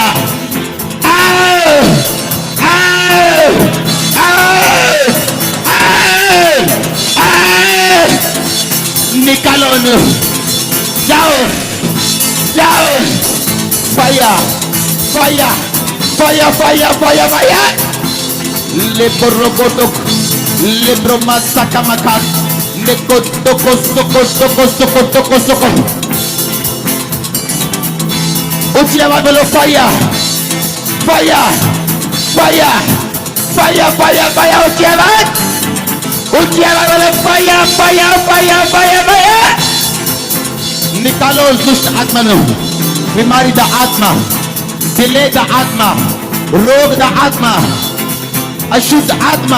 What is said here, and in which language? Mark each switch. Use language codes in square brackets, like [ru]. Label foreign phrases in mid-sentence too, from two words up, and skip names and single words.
[hi] आओ, आओ, आओ, आओ, आओ। निकालो जाओ, जाओ। [en] Fire, fire, fire, fire, fire, fire. लेप्रोकोटो, लेप्रोमासाकामाका, लेकोटोको, सोको, सोको, सोको, सोको, सोको। [hi] ऊंची आवाज बोलो [en] fire, fire, fire, fire, fire, fire. [hi] ऊंची आवाज, ऊंची आवाज बोलो [en] fire, fire, fire, fire, fire. [hi] निकालो उस दुष्ट आत्मा को, [pa] ਬੀਮਾਰੀ ਦਾ ਆਤਮਾ, ਦਿਲੇ ਦਾ ਆਤਮਾ, ਰੋਗ ਦਾ ਆਤਮਾ, [hi] अशुद्ध आत्मा।